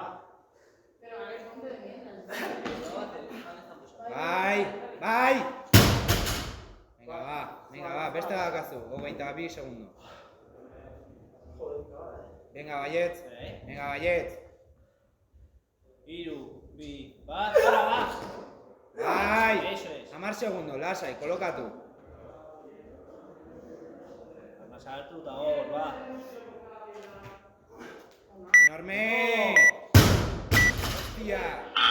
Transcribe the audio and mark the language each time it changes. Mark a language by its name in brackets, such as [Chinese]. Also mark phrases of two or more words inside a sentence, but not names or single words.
[Basque] Bai! Venga, ba, beste dakazu, 22 segundo. Venga, Baietz. Iru, bi, bat, para, bat! Bai! [Spanish] Eso es. [Basque] 10 segundo, lasai, kolokatu. Sartu eta hor, ba. [Spanish] Enorme! Hostia!